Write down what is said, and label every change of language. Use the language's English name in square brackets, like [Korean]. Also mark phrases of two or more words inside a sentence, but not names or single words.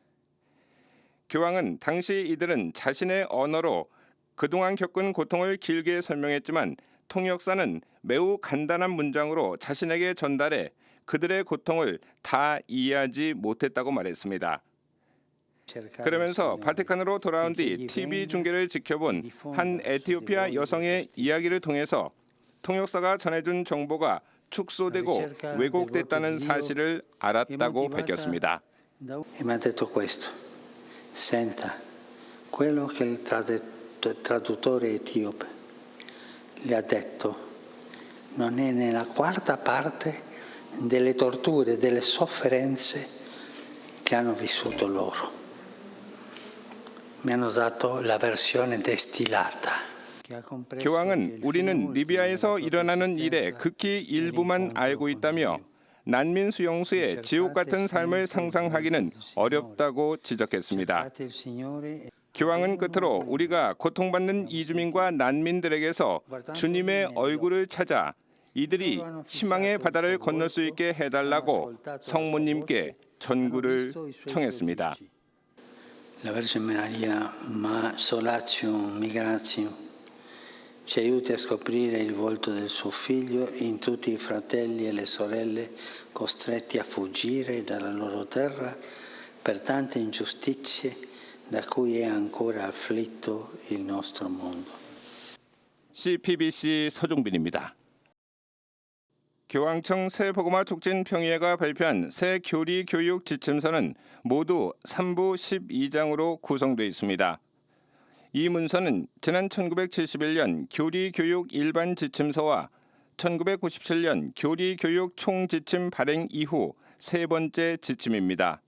[Korean] 교황은 당시 이들은 자신의 언어로 그동안 겪은 고통을 길게 설명했지만 통역사는 매우 간단한 문장으로 자신에게 전달해 그들의 고통을 다 이해하지 못했다고 말했습니다. 그러면서 바티칸으로 돌아온 뒤 TV 중계를 지켜본 한 에티오피아 여성의 이야기를 통해서 통역사가 전해준 정보가 축소되고 왜곡됐다는 사실을 알았다고 밝혔습니다. [Italian] Mi ha detto questo. Senta, quello che il traduttore etiope le ha detto non è nella quarta parte delle torture, delle sofferenze che hanno vissuto loro. Mi hanno dato la versione destillata. [Korean] 교황은 우리는 리비아에서 일어나는 일의 극히 일부만 알고 있다며 난민 수용소의 지옥 같은 삶을 상상하기는 어렵다고 지적했습니다. 교황은 끝으로 우리가 고통받는 이주민과 난민들에게서 주님의 얼굴을 찾아 이들이 희망의 바다를 건널 수 있게 해달라고 성모님께 전구를 청했습니다. [Italian] La Vergine Maria, ma [Latin] solatium migratium, [Italian] ci aiuti a scoprire il volto del suo figlio in tutti i fratelli e le sorelle costretti a fuggire dalla loro terra per tante ingiustizie da cui è ancora afflitto il nostro mondo. [Korean] CPBC 서종빈입니다. 교황청 새복음화 촉진 평의회가 발표한 새 교리 교육 지침서는 모두 3부 12장으로 구성되어 있습니다. 이 문서는 지난 1971년 교리 교육 일반 지침서와 1997년 교리 교육 총지침 발행 이후 세 번째 지침입니다.